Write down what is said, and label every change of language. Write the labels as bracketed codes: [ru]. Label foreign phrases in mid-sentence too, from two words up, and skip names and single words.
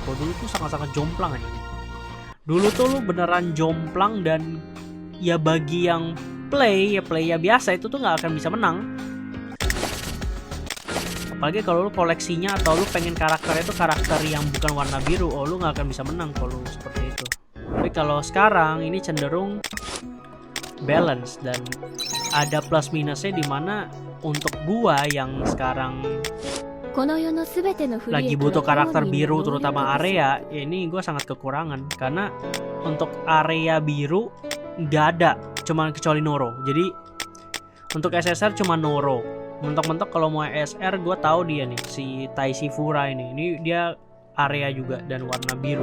[id] Kalau dulu tuh sangat-sangat jomplang aja. Dulu tuh lu beneran jomplang dan ya bagi yang play ya biasa itu tuh nggak akan bisa menang Apalagi kalau lu koleksinya atau lu pengen karakternya itu karakter yang bukan warna biru, oh lu nggak akan bisa menang kalau lu seperti itu. Tapi kalau sekarang ini cenderung balance dan ada plus minusnya, dimana untuk gua yang sekarang [ja] この世のすべての不利 [id] lagi [ja] 益 [id] butuh [ja] は [id] karakter [ja] 本人 [id] biru [ja] の能力 [id] terutama [ja] です [id] area, ya ini gue sangat kekurangan karena untuk area biru nggak ada, cuman kecuali Noro. Jadi untuk SSR cuma Noro. Mentok-mentok kalau mau SR gue tahu dia nih, si Taisi Fura ini dia area juga dan warna biru.